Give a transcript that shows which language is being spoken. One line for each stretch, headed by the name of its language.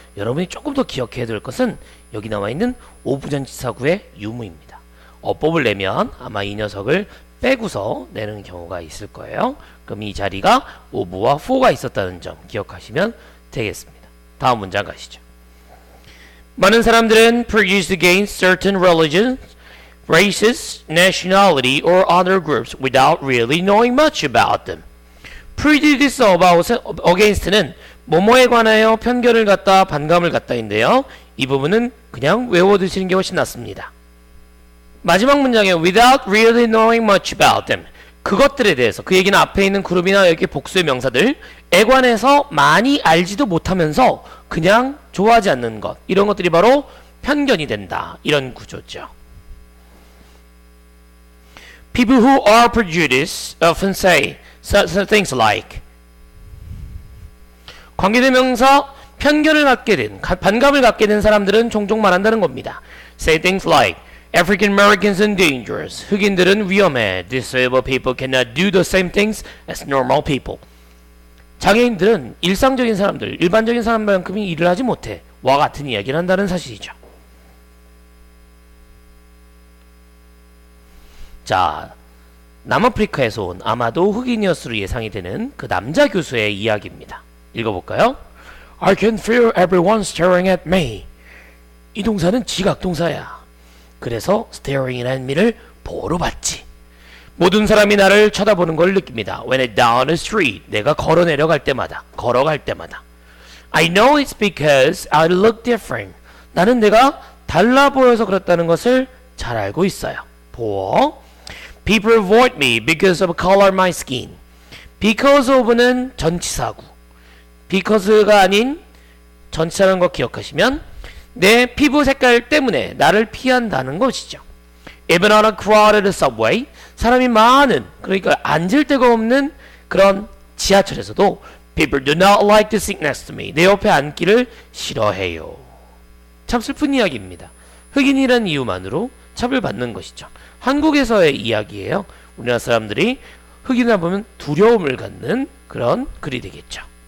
Korean: 여러분이 조금 더 기억해야 될 것은 여기 나와 있는 오부전치사구의 유무입니다. 어법을 내면 아마 이 녀석을 빼고서 내는 경우가 있을 거예요. 그럼 이 자리가 오브와 for가 있었다는 점 기억하시면 되겠습니다. 다음 문장 가시죠. 많은 사람들은
English: prejudice against certain religions, races, nationality, or other groups without really knowing much about them.
Korean: prejudice against는 뭐뭐에 관하여 편견을 갖다 반감을 갖다인데요. 이 부분은 그냥 외워두시는 게 훨씬 낫습니다. 마지막 문장에
English: without really knowing much about them
Korean: 그것들에 대해서 그 얘기는 앞에 있는 그룹이나 여기 복수의 명사들에 관해서 많이 알지도 못하면서 그냥 좋아하지 않는 것 이런 것들이 바로 편견이 된다 이런 구조죠.
English: People who are prejudiced often say things like
Korean: 관계대명사 편견을 갖게 된 반감을 갖게 된 사람들은 종종 말한다는 겁니다.
English: Say things like African Americans are dangerous.
Korean: 흑인들은 위험해.
English: Disabled people cannot do the same things as normal people.
Korean: 장애인들은 일상적인 사람들, 일반적인 사람만큼이 일을 하지 못해. 와 같은 이야기를 한다는 사실이죠. 자, 남아프리카에서 온 아마도 흑인이었으로 예상이 되는 그 남자 교수의 이야기입니다. 읽어볼까요?
English: I can feel everyone staring at me.
Korean: 이 동사는 지각동사야. 그래서 staring at me를 보러 봤지. 모든 사람이 나를 쳐다보는 걸 느낍니다.
English: When I down the street,
Korean: 내가 걸어 내려갈 때마다, 걸어갈 때마다.
English: I know it's because I look different.
Korean: 나는 내가 달라 보여서 그렇다는 것을 잘 알고 있어요. 보어.
English: People avoid me because of color my skin.
Korean: Because of는 전치사구. Because가 아닌 전치사라는 거 기억하시면 내 피부 색깔 때문에 나를 피한다는 것이죠.
English: Even on a crowded subway,
Korean: 사람이 많은, 그러니까 앉을 데가 없는 그런 지하철에서도
English: People do not like to sit next to me.
Korean: 내 옆에 앉기를 싫어해요. 참 슬픈 이야기입니다. 흑인이라는 이유만으로 차별받는 것이죠. 한국에서의 이야기예요. 우리나라 사람들이 흑인을 보면 두려움을 갖는 그런 글이 되겠죠.